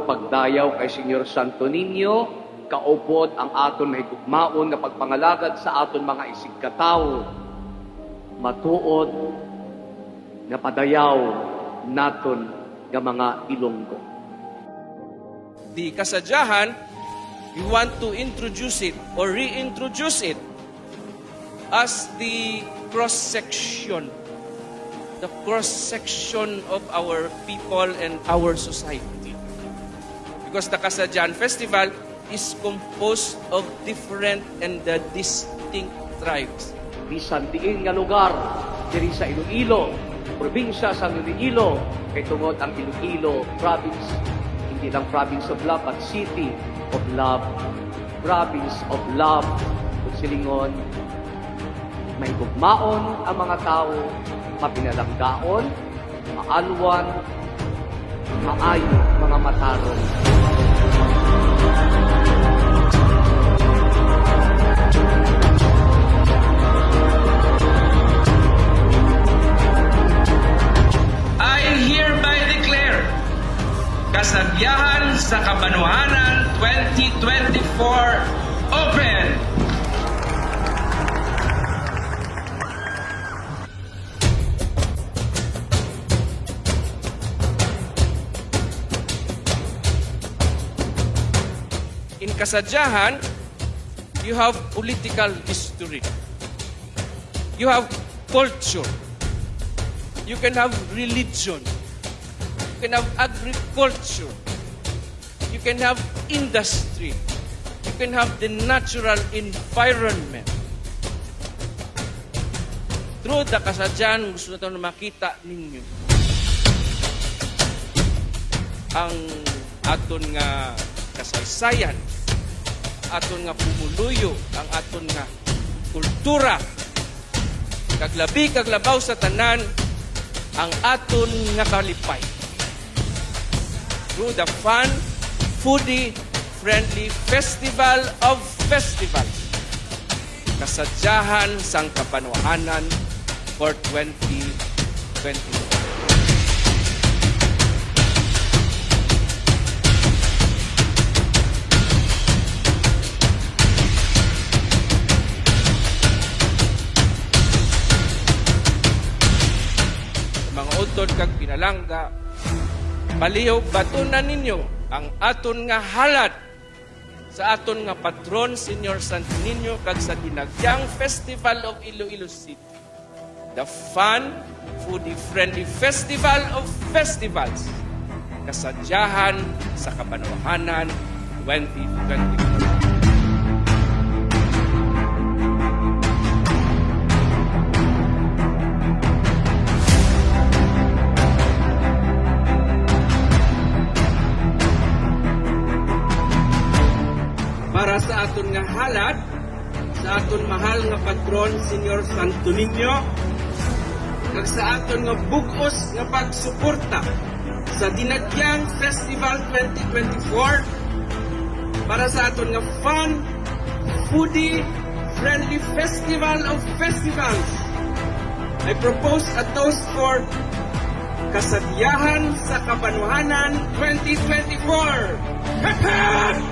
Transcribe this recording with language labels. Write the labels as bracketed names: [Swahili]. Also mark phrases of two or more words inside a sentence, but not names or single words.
[Hiligaynon] pagdayaw kay Senyor Santo Niño, kaupod ang aton mahigugmaon nga pagpangalagad sa aton mga isigkatawo, matuod nga padayaw naton nga mga Ilonggo. [English] The kasadyahan, we want to introduce it or reintroduce it as the cross-section of our people and our society. Because the Kasadyahan Festival is composed of different and distinct tribes. [Hiligaynon] Bisan diin nga lugar diri sa Iloilo, probinsya sa Iloilo, kay tungod ang Iloilo province, [Filipino] hindi lang [English] province of love, but city of love, province of love. [Hiligaynon] Kung silingon, may gugmaon ang mga tao, mapinalanggaon, maalwan, maayo mga matarong. [English] I hereby declare Kasadyahan sa Kabanwahanan 2024 open! In Kasadyahan, you have political history. You have culture. You can have religion. You can have agriculture. You can have industry. You can have the natural environment. Through the Kasadyahan, [Filipino] gusto natin na makita ninyo [Hiligaynon] ang aton nga kasaysayan, aton nga pumuluyo, ang aton nga kultura, kaglabi kaglabaw sa tanan, ang aton nga kalipay. [English] Through the fun, foodie, friendly Festival of Festivals, Kasadyahan sang Kabanwahanan for 2024. [Hiligaynon] Mga utod kag pinalangga, palihog batunan ninyo ang aton nga halad sa aton nga patron, Senyor Santo Niño, kag sa Dinagyang Festival of Iloilo City. [English] The fun, foodie-friendly Festival of Festivals, Kasadyahan sa Kabanwahanan 2024. [Hiligaynon] Para sa aton nga halad, sa aton mahal nga patron, Senyor Santo Niño, kag sa aton nga bugos nga pagsuporta sa Dinagyang Festival [English] 2024, [Hiligaynon] para sa aton nga [English] fun, foodie, friendly Festival of Festivals, I propose a toast for Kasadyahan sa Kabanwahanan 2024. Hep hep!